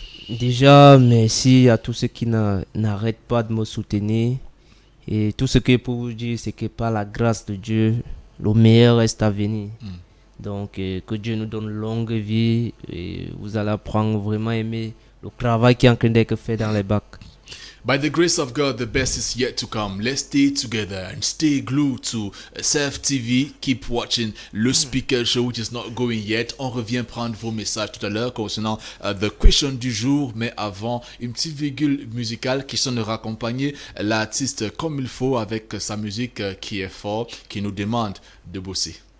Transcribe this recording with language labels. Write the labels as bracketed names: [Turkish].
[French] Déjà, merci à tous ceux qui n'arrêtent pas de me soutenir. Et tout ce que je peux vous dire, c'est que par la grâce de Dieu, le meilleur reste à venir. Donc, que Dieu nous donne longue vie et vous allez apprendre vraiment aimer le travail qui est en train d'être fait dans les bacs. [English] By the grace of God, the best is yet to come. Let's stay together and stay glued to Surf TV. Keep watching le Speaker Show, which is not going yet. [French] On revient prendre vos messages tout à l'heure concernant the question du jour. Mais avant, une petite virgule musicale qui sonnera accompagner l'artiste comme il faut avec sa musique qui est fort, qui nous demande de bosser.